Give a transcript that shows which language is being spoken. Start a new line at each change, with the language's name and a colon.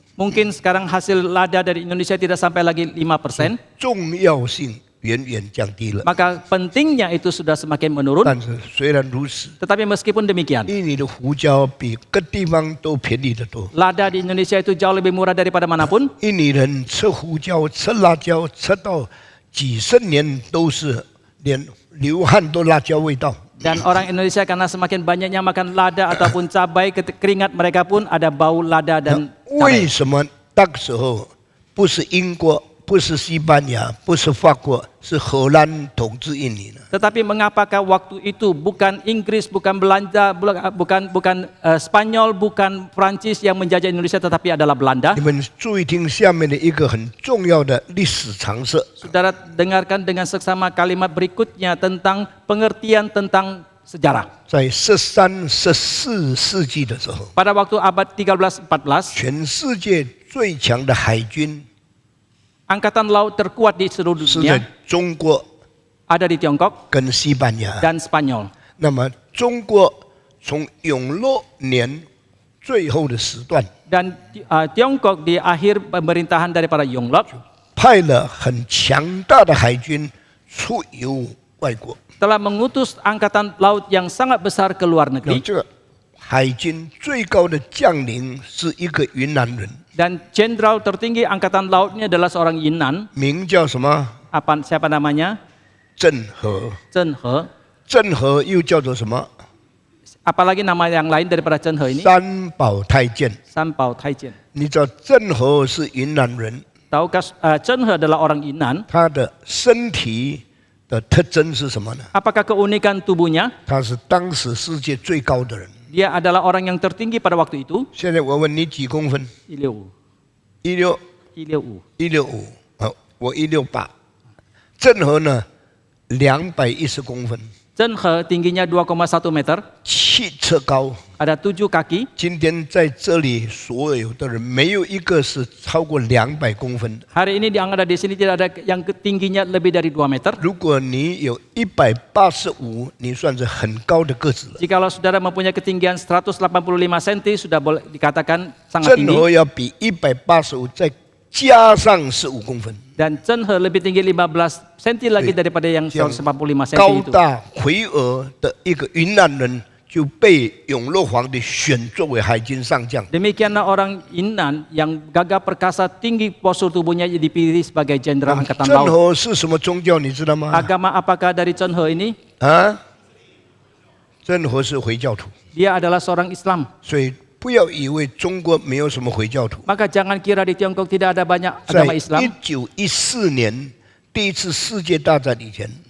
Indonesian: Mungkin sekarang hasil lada dari Indonesia tidak sampai lagi 5%.
Chinese: 重要性远远降低了。
Indonesian: Maka pentingnya itu sudah semakin menurun.
Chinese: 但是虽然如此，
Indonesian: Tetapi meskipun demikian,
Chinese: 印尼的胡椒比各地方都便宜得多。
Indonesian: lada di Indonesia itu jauh lebih murah daripada manapun.
Chinese: 印尼人吃胡椒、吃辣椒，吃到几十年都是连流汗都辣椒味道。
Indonesian: Dan orang Indonesia karena semakin banyaknya makan lada ataupun cabai, keringat mereka pun ada bau lada dan
Chinese: 为
Indonesian: cabai.
Chinese: 什么那个时候不是英国、不是西班牙、不是法国，是荷兰统治印尼呢？
Indonesian: Tetapi mengapakah waktu itu bukan Inggris, bukan Belanda, bukan Spanyol, bukan Prancis yang menjajah Indonesia, tetapi adalah Belanda?
Chinese: 你们注意听下面的一个很重要的历史常识。
Indonesian: Saudara dengarkan dengan seksama kalimat berikutnya tentang pengertian tentang sejarah.
Chinese: 在13、14世纪的时候，
Indonesian: Pada waktu abad 13-14,
Chinese: 全世界最强的海军
Indonesian: angkatan laut terkuat di seluruh
Chinese: 是在
Indonesian: dunia
Chinese: 中国
Indonesian: ada di Tiongkok
Chinese: 跟西班牙。
Indonesian: dan Spanyol.
Chinese: 那么中国从永乐年最后的时段，
Indonesian: Dan Tiongkok di akhir pemerintahan daripada Yonglok
Chinese: 派了很强大的海军出游外国。
Indonesian: telah mengutus angkatan laut yang sangat besar ke luar
Chinese: 那
Indonesian: negeri.
Chinese: 这个海军最高的将领是一个云南人，
Indonesian: Dan jenderal tertinggi angkatan laut ini adalah seorang Yunnan.
Chinese: 名叫什么？
Indonesian: Siapa namanya?
Chinese: 郑和。
Indonesian: Chen He.
Chinese: 郑和又叫做什么？
Indonesian: Apalagi nama yang lain daripada Chen He ini?
Chinese: 三宝太监。
Indonesian: Sanpao Taijian.
Chinese: 你知道郑和是云南人，
Indonesian: Tahukah Chen He adalah orang Yunnan?
Chinese: 他的身体的特征是什么呢？
Indonesian: Apakah keunikan tubuhnya?
Chinese: 他是当时世界最高的人。
Indonesian: Dia adalah orang yang tertinggi pada waktu itu.
Chinese: 现在我问你几公分
Indonesian: 165.
Chinese: ？16、
Indonesian: 165.
Chinese: 165。 好，我168。郑和呢，210公分，
Indonesian: Chen He tingginya 2,1 meter.
Chinese: 7尺高。
Indonesian: Ada 7 kaki.
Chinese: 今天在这里所有的人，没有一个是超过200公分的。
Indonesian: Hari ini yang ada di sini tidak ada yang tingginya lebih dari 2 meter.
Chinese: 如果你有185，你算是很高的个子了。
Indonesian: Jikalau saudara mempunyai ketinggian 185 cm sudah boleh dikatakan sangat
Chinese: 郑
Indonesian: tinggi.
Chinese: 和要比185再加上15公分，
Indonesian: Dan Chen He lebih tinggi 15 cm lagi daripada yang 185 cm
Chinese: 高
Indonesian: itu.
Chinese: 大魁梧的一个云南人就被永乐皇帝选作为海军上将。
Indonesian: Demikianlah orang Yunnan yang gagah perkasa tinggi postur tubuhnya dipilih sebagai jenderal angkatan
Chinese: 郑
Indonesian: laut.
Chinese: 和是什么宗教？你知道吗？
Indonesian: Agama apakah dari Chen He ini?
Chinese: 啊，郑和是回教徒，
Indonesian: Dia adalah seorang Islam.
Chinese: 所以不要以为中国没有什么回教徒。
Indonesian: Maka jangan kira di Tiongkok tidak ada banyak
Chinese: 在
Indonesian: agama Islam.
Chinese: 1914年第一次世界大战以前，